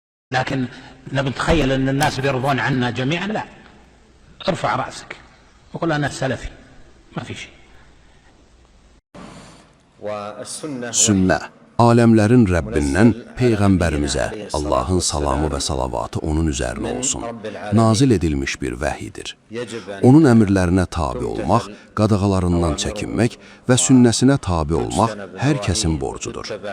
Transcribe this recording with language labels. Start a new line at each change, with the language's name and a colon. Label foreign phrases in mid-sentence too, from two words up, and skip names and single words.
Arabic: لكن نتخيل أن الناس بيرضون عنا جميعا، لا. ارفع رأسك وقل أنا سلفي، ما في شيء.
Azerbaijani: Sünnə, aləmlərin Rəbbindən Peyğəmbərimizə Allahın salamı və salavatı onun üzərinə olsun, nazil edilmiş bir vəhidir. Onun əmrlərinə tabi olmaq, qadağalarından çəkinmək və sünnəsinə tabi olmaq hər kəsin borcudur.